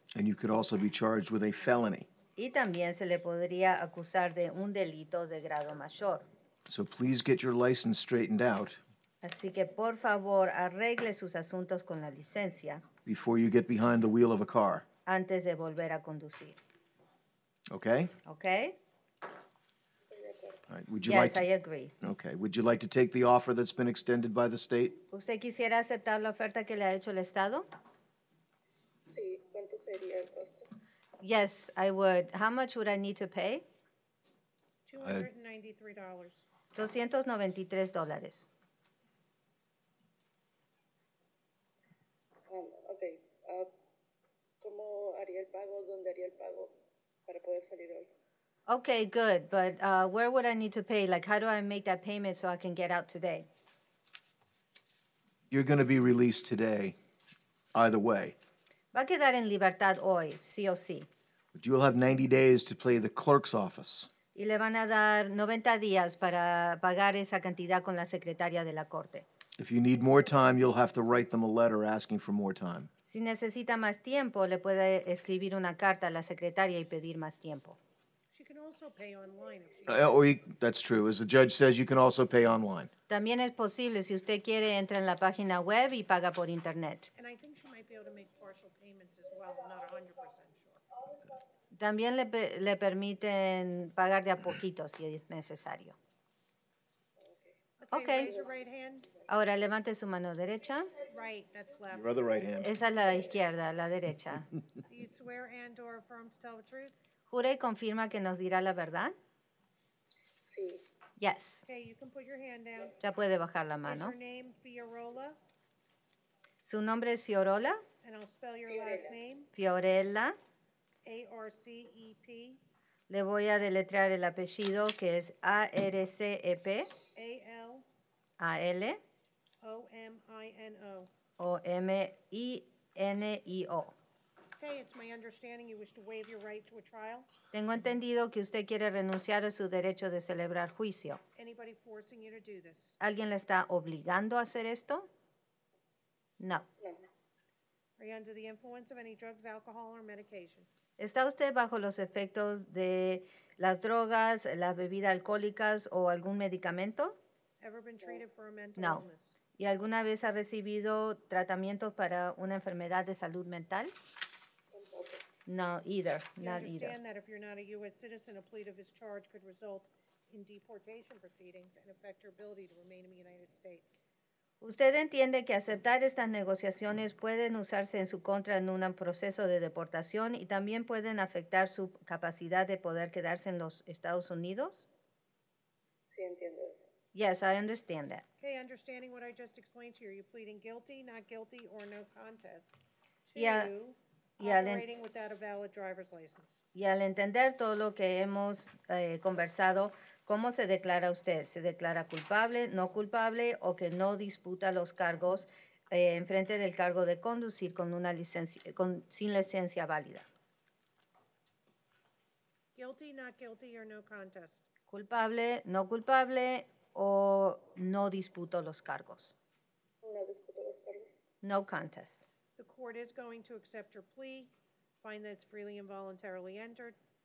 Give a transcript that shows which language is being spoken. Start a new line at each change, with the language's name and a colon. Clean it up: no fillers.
English: and you could also be charged with a felony.
Spanish: Y también se le podría acusar de un delito de grado mayor.
English: So please get your license straightened out
Spanish: Así que por favor arregle sus asuntos con la licencia
English: before you get behind the wheel of a car.
Spanish: antes de volver a conducir.
English: Okay?
Spanish: ¿Ok?
English: All right. Would you Yes, like to, I agree. Okay. Would you like to take the offer that's been extended by the state?
Spanish: ¿Usted quisiera aceptar la oferta que le ha hecho el Estado? Sí, ¿cuánto sería el costo?
English: Yes, I would. How much would I need to pay? $293.
Spanish: $293. Ok. ¿Cómo haría el pago? ¿Dónde haría el pago para poder salir hoy?
English: Okay, good. But where would I need to pay? Like, how do I make that payment so I can get out today? You're going to be released today, either way.
Spanish: Va a quedar en libertad hoy, sí o sí.
English: But you will have 90 days to pay the clerk's office.
Spanish: Y le van a dar 90 días para pagar esa cantidad con la secretaria de la corte.
English: If you need more time, you'll have to write them a letter asking for more time.
Spanish: Si necesita más tiempo, le puede escribir una carta a la secretaria y pedir más tiempo.
English: She can also pay online if she That's true. As the judge says, you can also pay online.
Spanish: También es posible, si usted quiere, entra en la página web y paga por internet.
English: And I think she might be able to make partial payments as well. I'm not 100% sure.
Spanish: También le permiten pagar de a poquito si es necesario.
English: Okay. Raise your right hand.
Spanish: Ahora levante su mano derecha.
English: Right, that's left. Your other right hand.
Spanish: Esa es la izquierda, la derecha.
English: Do you swear and/or affirm to tell the truth?
Spanish: ¿Jura y confirma que nos dirá la verdad? Sí.
English: Yes. Okay, you can put your hand down.
Spanish: Ya puede bajar la
English: Is
Spanish: mano.
English: your name Fiorola?
Spanish: Su nombre es Fiorola.
English: And I'll spell your last name. Fiorella. A-R-C-E-P.
Spanish: Le voy a deletrear el apellido que es A-R-C-E-P.
English: A-L.
Spanish: A-L.
English: O-M-I-N-O.
Spanish: O-M-I-N-I-O.
English: Okay, it's my understanding you wish to waive your right to a trial.
Spanish: Tengo entendido que usted quiere renunciar a su derecho de celebrar juicio.
English: Anybody forcing you to do this?
Spanish: ¿Alguien le está obligando a hacer esto? No.
English: Are you under the influence of any drugs, alcohol, or medication?
Spanish: ¿Está usted bajo los efectos de las drogas, las bebidas alcohólicas o algún medicamento?
English: Ever been treated for a mental
Spanish: No.
English: illness?
Spanish: ¿Y alguna vez ha recibido tratamientos para una enfermedad de salud mental?
English: No, either. You Not either. understand that if you're not a U.S. citizen, a plea to this charge could result in deportation proceedings and affect your ability to remain in the United States.
Spanish: ¿Usted entiende que aceptar estas negociaciones pueden usarse en su contra en un proceso de deportación y también pueden afectar su capacidad de poder quedarse en los Estados Unidos? Sí, entiendo eso.
English: Yes, I understand that. Okay, understanding what I just explained to you, are you pleading guilty, not guilty, or no contest to operating without a valid driver's license?
Spanish: Y al entender todo lo que hemos conversado, ¿cómo se declara usted? ¿Se declara culpable, no culpable o que no disputa los cargos en frente del cargo de conducir con una licencia, sin licencia válida?
English: Guilty, not guilty, or no contest?
Spanish: ¿Culpable, no culpable o no disputo los cargos? No disputo los cargos.
English: No contest. The court is going to accept your plea, find that it's freely and voluntarily entered.